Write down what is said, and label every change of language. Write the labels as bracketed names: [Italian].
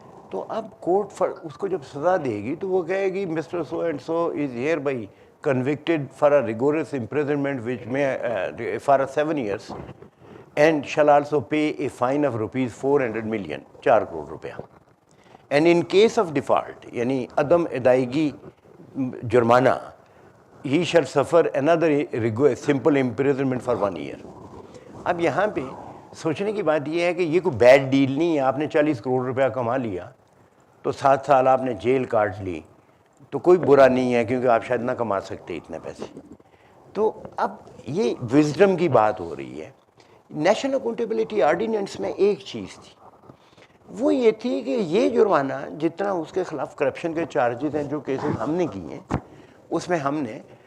[Urdu] تو اب کورٹ اس کو جب سزا دے گی تو وہ کہے گی [English] mister so and so is hereby convicted for a rigorous imprisonment which may for 7 years and shall also pay a fine of rupees 400 million [Urdu] 4 crore روپیہ. [English] And in case of default [Urdu] یعنی عدم ادائیگی جرمانہ [English] he shall suffer another simple imprisonment for 1 year. [Urdu] اب یہاں پہ سوچنے کی بات یہ ہے کہ یہ کوئی بیڈ ڈیل نہیں ہے. آپ نے 40 کروڑ روپیہ کما لیا تو 7 سال آپ نے جیل کاٹ لی تو کوئی برا نہیں ہے، کیونکہ آپ شاید نہ کما سکتے اتنے پیسے. تو اب یہ وزڈم کی بات ہو رہی ہے. نیشنل اکاؤنٹیبلٹی آرڈیننس میں ایک چیز تھی، وہ یہ تھی کہ یہ جرمانہ جتنا اس کے خلاف کرپشن کے چارجز ہیں جو کیسز ہم نے کیے ہیں، اس میں ہم نے